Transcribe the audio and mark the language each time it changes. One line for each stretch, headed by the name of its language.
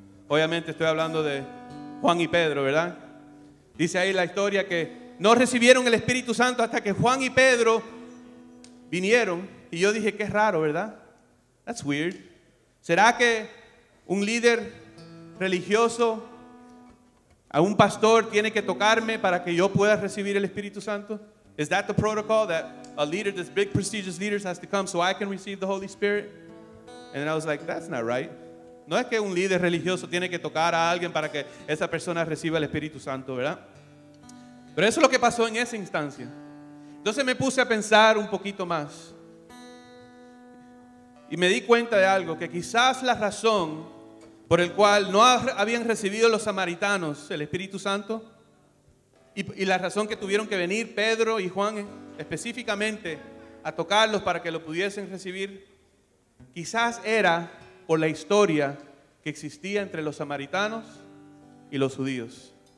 Spanish: Obviamente estoy hablando de Juan y Pedro, ¿verdad? Dice ahí la historia que no recibieron el Espíritu Santo hasta que Juan y Pedro vinieron. Y yo dije, qué raro, ¿verdad?
English: That's weird.
Spanish: ¿Será que un líder religioso, a un pastor, tiene que tocarme para que yo pueda recibir el Espíritu Santo?
English: Is that the protocol, that a leader, this big prestigious leader has to come so I can receive the Holy Spirit? And then I was like, that's not right.
Spanish: No es que un líder religioso tiene que tocar a alguien para que esa persona reciba el Espíritu Santo, ¿verdad? Pero eso es lo que pasó en esa instancia. Entonces me puse a pensar un poquito más. Y me di cuenta de algo, que quizás la razón por el cual no habían recibido los samaritanos el Espíritu Santo, y la razón que tuvieron que venir Pedro y Juan específicamente a tocarlos para que lo pudiesen recibir, quizás era por la historia que existía entre los samaritanos y los judíos.